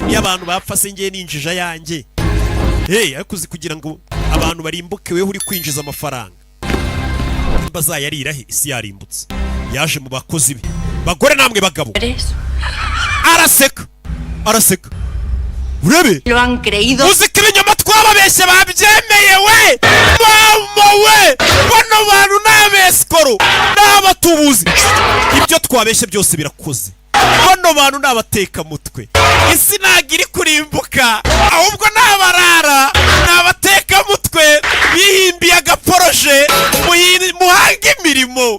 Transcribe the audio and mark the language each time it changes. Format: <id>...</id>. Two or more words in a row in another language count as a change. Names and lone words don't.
<rw>Ni abantu bapfa se ngiye ninjija yanjye. Ariko uzi kugira ngo abantu barimbuke wewe uri kwinjiza amafaranga. Nimba zayarira he isi yarimbutse. Yaje mu bakozi be. Bagore namwe bagabo. Araseka. Araseka. Urebe?</rw> <es>Lo han creído.</es> <rw>Uziko ibinyoma twababeshye babyemeye we. Mama we. Bano bantu n'abeskoro n'abatubuzi. Ibyo twabeshye byose birakoze. Bano bantu n'abateka mutwe. Isi nagiri kurimbuka, ahubwo n'abarara n'abateka mutwe bihimbiye agaporoje muhanga imirimo.</rw>